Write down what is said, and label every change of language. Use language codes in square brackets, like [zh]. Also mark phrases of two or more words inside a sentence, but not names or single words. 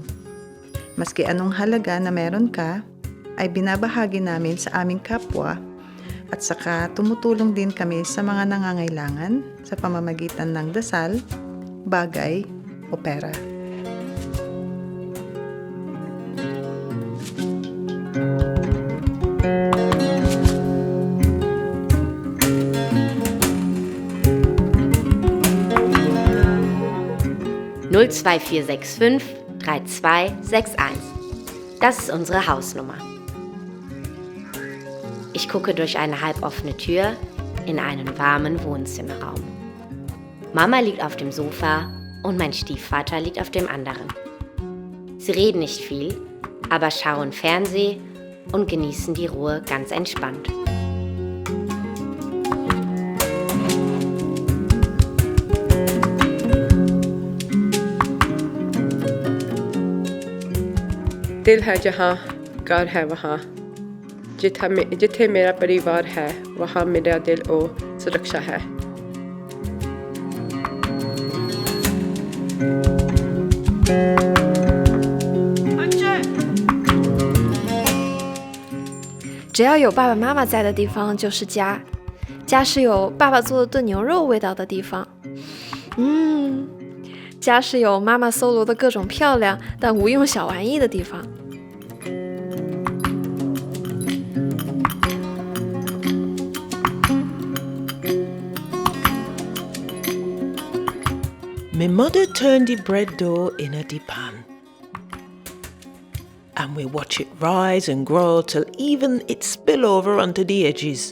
[tl] Maski anong halaga na meron ka, ay binabahagi namin sa aming kapwa at saka tumutulong din kami sa mga nangangailangan sa pamamagitan ng dasal, bagay o pera. [de] Null 2465 3261. Das ist unsere Hausnummer. Ich gucke durch eine halboffene Tür in einen warmen Wohnzimmerraum. Mama liegt auf dem Sofa und mein Stiefvater liegt auf dem anderen. Sie reden nicht viel, aber schauen Fernseh und genießen die Ruhe ganz entspannt. [hi] दिल है जहाँ घर है वहाँ जिथे मेरा परिवार है वहाँ मेरा दिल और सुरक्षा है. [zh] 只要有爸爸妈妈在的地方就是家，家是有爸爸做的炖牛肉味道的地方。家是有妈妈搜罗的各种漂亮但无用小玩意的地方。 [en] My mother turned the bread dough in a deep pan, and we watch it rise and grow till even it spill over onto the edges.